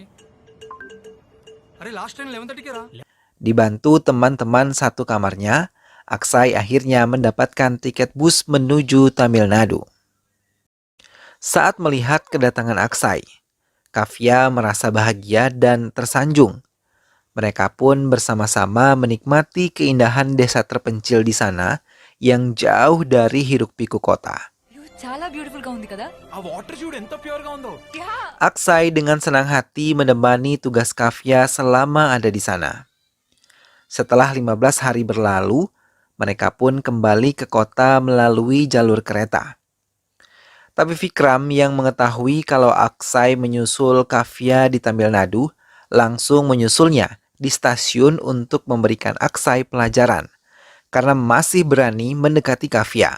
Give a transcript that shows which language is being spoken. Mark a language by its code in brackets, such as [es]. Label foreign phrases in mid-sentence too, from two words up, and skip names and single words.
[id] Dibantu teman-teman satu kamarnya, Aksai akhirnya mendapatkan tiket bus menuju Tamil Nadu. Saat melihat kedatangan Aksai, Kavya merasa bahagia dan tersanjung. Mereka pun bersama-sama menikmati keindahan desa terpencil di sana yang jauh dari hiruk-pikuk kota. [te] చాలా బ్యూటిఫుల్ గా ఉంది కదా ఆ వాటర్ చూడు ఎంత ప్యూర్ గా ఉందో. [id] Aksai dengan senang hati menemani tugas Kafia selama ada di sana. Setelah 15 hari berlalu, mereka pun kembali ke kota melalui jalur kereta. Tapi Vikram yang mengetahui kalau Aksai menyusul Kafia di Tamil Nadu, langsung menyusulnya di stasiun untuk memberikan Aksai pelajaran, karena masih berani mendekati Kafia.